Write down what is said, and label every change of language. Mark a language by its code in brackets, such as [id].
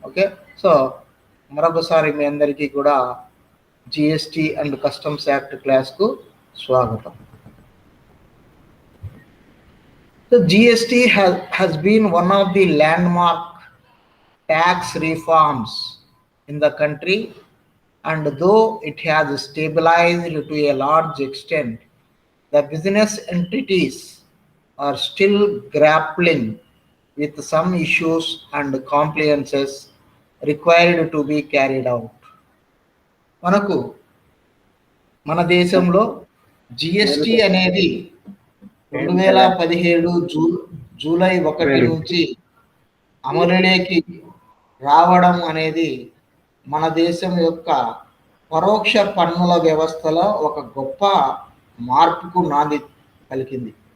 [te] Okay, so మరొకసారి మీ అందరికీ కూడా జిఎస్టి అండ్ కస్టమ్స్ యాక్ట్ క్లాస్కు స్వాగతం. [en] So GST has been one of the landmark tax reforms in the country, and though it has stabilized to a large extent, the business entities are still grappling with some issues and compliances required to be carried out. [te] మన దేశంలో GST అనేది 2017 July 1 నుంచి అమలులోకి రావడం అనేది మన దేశం యొక్క పరోక్ష పన్నుల వ్యవస్థలో ఒక గొప్ప మార్పుకు నాంది పలికింది.